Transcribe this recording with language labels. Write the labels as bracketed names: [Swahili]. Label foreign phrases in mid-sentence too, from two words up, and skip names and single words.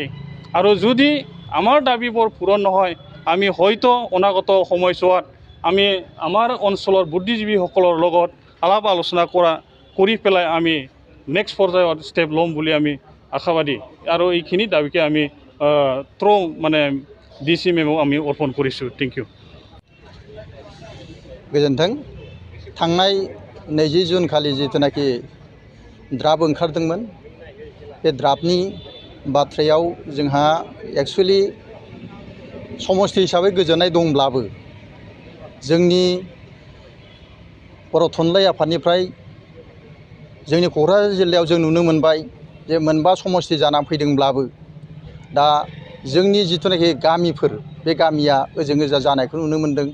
[Assamese] আৰু যদি আমাৰ দাবীবোৰ পূৰণ নহয় আমি হয়তো অনাগত সময়ছোৱাত আমি আমাৰ অঞ্চলৰ বুদ্ধিজীৱীসকলৰ লগত আলাপ আলোচনা কৰি পেলাই আমি নেক্সট পৰ্যায়ত ষ্টেপ ল'ম বুলি আমি আশাবাদী। আৰু এইখিনি দাবীকে আমি মানে DC মেমক আমি অৰ্পণ কৰিছোঁ। [English] thank you. [Bodo] गोजोन्थों। थांनाय 20 जुन खालि जितुनाखि द्राफ्ट ओंखारदोंमोन बे द्राफ्टनि बाथ्रायाव जोंहा एक्चुअली समष्टि हिसाबै गोजोननाय दंब्लाबो जोंनि बर' थुनलाइ आफादनिफ्राय जोंनि क'क्राझार जिल्लायाव जों नुनो मोनबाय जे मोनबा समष्टि जाना फैदोंब्लाबो दा जोंनि जितुनाखि गामिफोर बे गामिया ओजों ओजा जानायखौ नुनो मोनदों।